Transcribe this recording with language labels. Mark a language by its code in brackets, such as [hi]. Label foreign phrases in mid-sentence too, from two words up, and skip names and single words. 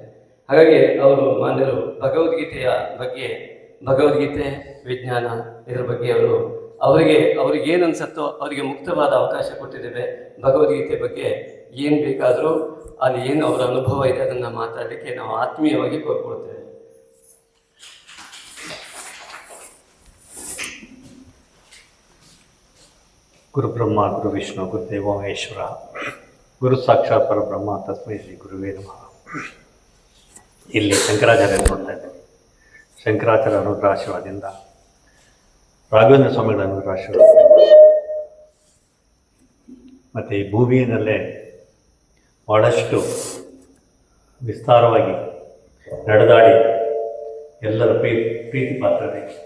[kn] ಹಾಗಾಗಿ ಅವರು ಮಾನ್ಯರು ಭಗವದ್ಗೀತೆಯ ಬಗ್ಗೆ, ಭಗವದ್ಗೀತೆ ವಿಜ್ಞಾನ ಇದರ ಬಗ್ಗೆ ಅವರಿಗೆ ಏನು ಅನ್ಸತ್ತೋ ಅವರಿಗೆ ಮುಕ್ತವಾದ ಅವಕಾಶ ಕೊಟ್ಟಿದ್ದೇವೆ. ಭಗವದ್ಗೀತೆ ಬಗ್ಗೆ ಏನು ಬೇಕಾದರೂ ಅಲ್ಲಿ ಏನು ಅವರ ಅನುಭವ ಇದೆ ಅದನ್ನು ಮಾತಾಡಲಿಕ್ಕೆ ನಾವು ಆತ್ಮೀಯವಾಗಿ ಕೋರ್ಕೊಳ್ತೇವೆ. [sa] ಗುರು ಬ್ರಹ್ಮ ಗುರು ವಿಷ್ಣು ಗುರುದೇವೋ ಮಹೇಶ್ವರ, ಗುರು ಸಾಕ್ಷಾತ್ ಪರಬ್ರಹ್ಮ ತಸ್ಮೈ ಶ್ರೀ ಗುರುವೇ ನಮಃ. [kn] ಇಲ್ಲಿ ಶಂಕರಾಚಾರ್ಯ ನೋಡ್ತಾ ಇದ್ದೇವೆ. ಶಂಕರಾಚಾರ್ಯ ಅನುಗ್ರಹಾಶೀರ್ವಾದದಿಂದ, ರಾಘವೇಂದ್ರ ಸ್ವಾಮಿಗಳ ಅನುಗ್ರಹಾಶೀರ್ವಾದದಿಂದ ಮತ್ತು ಈ ಭೂಮಿಯಲ್ಲೇ ಭಾಳಷ್ಟು ವಿಸ್ತಾರವಾಗಿ ನಡೆದಾಡಿ ಎಲ್ಲರ ಪ್ರೀತಿ ಪಾತ್ರತೆ